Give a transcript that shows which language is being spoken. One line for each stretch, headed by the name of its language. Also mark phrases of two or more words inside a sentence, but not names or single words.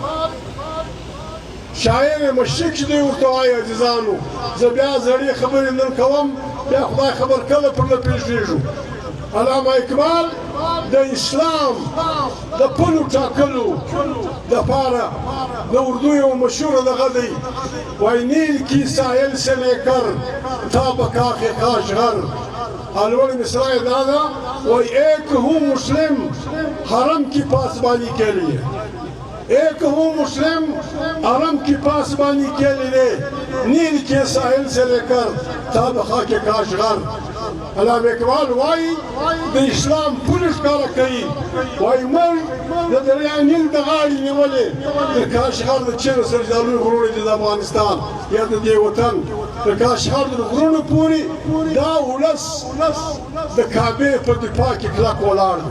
Pashto: شاعر مشرق چې دوی ورته وایي عزیزانو زه بیا زړې خبرې نن کوم بیا خدای خبر کله پر نه پېښېږو علامه اقبال د اسلام د پلو ټاکلو دپاره د اردو یو مشهوره دغه دی وایي
Urdu: نیل کی ساحل سے لے کر تا بقا کے کاشغر
Pashto: لوړ مصرع یې دا ده وایي
Urdu: ایک ہوں مسلم حرم کی پاسبانی کے لیے ایک ہوں مسلم حرم کی پاسبانی کے لیے نیل کے ساحل سے لے کر تا بقا کے کاشغر
Pashto: علامه اقبال وایي د اسلام پولې ښکاره کوي وایي موږ د دریا نیل د غاړې نیولې د کاشغر د چینو سره دا لوی غرونه دي د افغانستان یا د دې وطن د کاشغر د غرونو پورې دا ولس د کعبې په دفاع کې کلک ولاړ دی